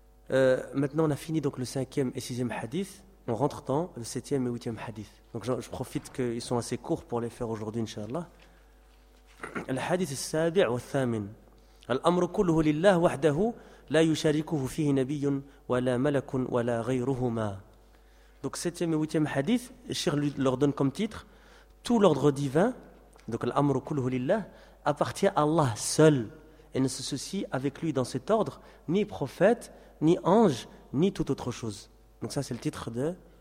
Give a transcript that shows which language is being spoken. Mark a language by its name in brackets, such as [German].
[French] Maintenant on a fini donc le cinquième et sixième hadith, on rentre dans le septième et huitième hadith. Donc je profite qu'ils sont assez courts pour les faire aujourd'hui, inshallah. Le hadith [Arabic] السابع والثامن. الأمر كله لله وحده لا يشاركه فيه نبي ولا ملك ولا غيرهما. [French] Donc septième et huitième hadith, Cheikh leur donne comme titre, tout l'ordre divin, donc l'amr kulluhu lillah, appartient à Allah seul et ne se soucie avec lui dans cet ordre ni prophète, ni ange, ni toute autre chose. Donc ça c'est le titre de.